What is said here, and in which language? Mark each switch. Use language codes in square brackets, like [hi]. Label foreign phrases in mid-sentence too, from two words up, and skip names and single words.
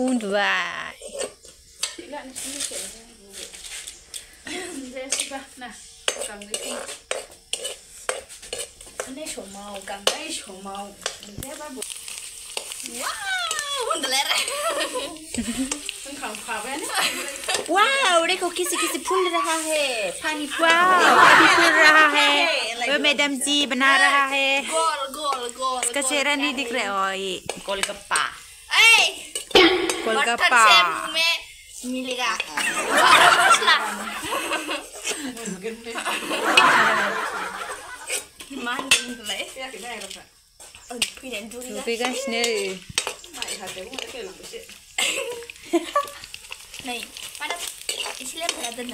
[brx] जायासैबा ना गांनाय समाव वाव उन्दुलाय होनखांखाबायानो [hi] वाओ देखो किसी फूल रहा है पानी अभी फूल रहा है वो मैडम जी बना रहा है गोल इसका चेहरा नहीं दिख रहा है और ये गोलगप्पा गोलगप्पा में मिलेगा [brx] मा होनदोंलाय फैनानै दुगैगासिनो नै माने एसे लेमफोरा दोनना